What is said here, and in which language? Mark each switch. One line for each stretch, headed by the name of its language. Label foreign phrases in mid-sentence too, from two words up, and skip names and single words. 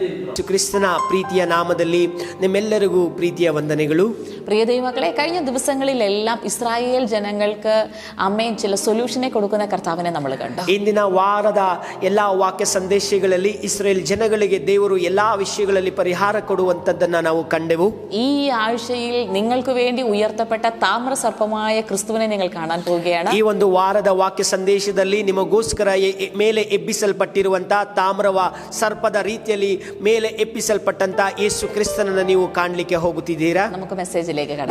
Kannada: ಕ್ರಿಸ್ತನ ಪ್ರೀತಿಯ ನಾಮದಲ್ಲಿ ನಿಮ್ಮೆಲ್ಲರಿಗೂ ಪ್ರೀತಿಯ ವಂದನೆಗಳು.
Malayalam: പ്രിയ ദൈവമക്കളെ, കഴിഞ്ഞ ദിവസങ്ങളിലെല്ലാം ഇസ്രായേൽ ജനങ്ങൾക്ക് അമ്മയും ചില സൊല്യൂഷനെ കൊടുക്കുന്ന കർത്താവിനെ നമ്മൾ കണ്ടു.
Kannada: ಇಂದಿನ ವಾರದ ಎಲ್ಲಾ ವಾಕ್ಯ ಸಂದೇಶಗಳಲ್ಲಿ ಇಸ್ರೇಲ್ ಜನಗಳಿಗೆ ದೇವರು ಎಲ್ಲಾ ವಿಷಯಗಳಲ್ಲಿ ಪರಿಹಾರ ಕೊಡುವಂತದ್ದನ್ನ ನಾವು ಕಂಡೆವು.
Malayalam: ഈ ആഴ്ചയിൽ നിങ്ങൾക്ക് വേണ്ടി ഉയർത്തപ്പെട്ട താമ്രസർപ്പമായ ക്രിസ്തുവിനെ നിങ്ങൾ കാണാൻ പോവുകയാണ്.
Kannada: ಈ ಒಂದು ವಾರದ ವಾಕ್ಯ ಸಂದೇಶದಲ್ಲಿ ನಿಮಗೋಸ್ಕರ ಮೇಲೆ ಎಬ್ಬಿಸಲ್ಪಟ್ಟಿರುವಂತಹ ತಾಮ್ರವ ಸರ್ಪದ ರೀತಿಯಲ್ಲಿ ಮೇಲೆ ಎಬ್ಬಿಸಲ್ಪಟ್ಟಂತ ಯೇಸು ಕ್ರಿಸ್ತನನ್ನು ನೀವು ಕಾಣಲಿಕ್ಕೆ ಹೋಗುತ್ತಿದ್ದೀರಾ?
Malayalam: നമുക്ക് മെസ്സേജിലേക്ക് കടക്കാം.